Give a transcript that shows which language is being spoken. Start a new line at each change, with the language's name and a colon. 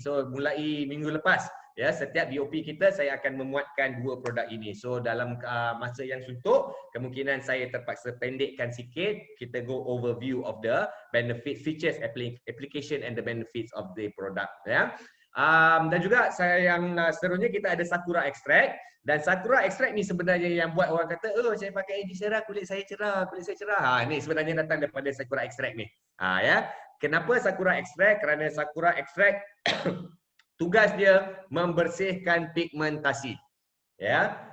Malay: So mulai minggu lepas, ya, setiap BOP kita saya akan memuatkan dua produk ini. So dalam masa yang suntuk, kemungkinan saya terpaksa pendekkan sikit. Kita
English: go overview of the benefit, features, application and the benefits of the product.
Malay: Ya. Dan juga yang seterusnya kita ada Sakura Extract. Dan Sakura Extract ni sebenarnya yang buat orang kata, oh saya pakai AG Sera, kulit saya cerah, kulit saya cerah. Ni sebenarnya datang daripada Sakura Extract ni. Ya. Kenapa Sakura Extract? Kerana Sakura Extract tugas dia membersihkan pigmentasi. Ya.